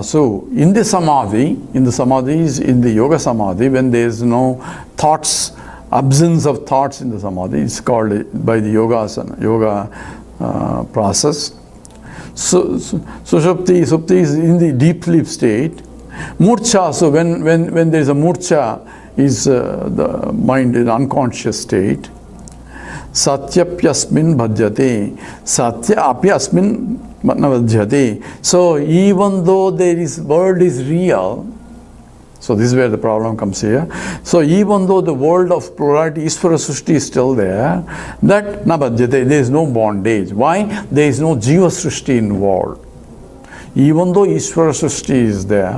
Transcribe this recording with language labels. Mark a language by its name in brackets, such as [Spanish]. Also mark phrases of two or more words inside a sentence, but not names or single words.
[English] So in the Samadhi is in the [Sanskrit] योग समाधि, [English] when there is no thoughts, absence of thoughts in the Samadhi, it's called by the yoga process. So Supti is in the deep sleep state. Murcha, so when there is a Murcha, is the mind in unconscious state. [Sanskrit] सत्यप्यस्मिन् भज्यते. सत्य अप्यस्मिन् भज्यते. [English] So even though world is real, so this is where the problem comes here. So even though the world of plurality, [Sanskrit] ईश्वर सृष्टि [English] is still there, that nabhajyate, there is no bondage. Why? There is no [Sanskrit] जीव सृष्टि [English] involved. Even though [Sanskrit] ईश्वर सृष्टि [English] is there.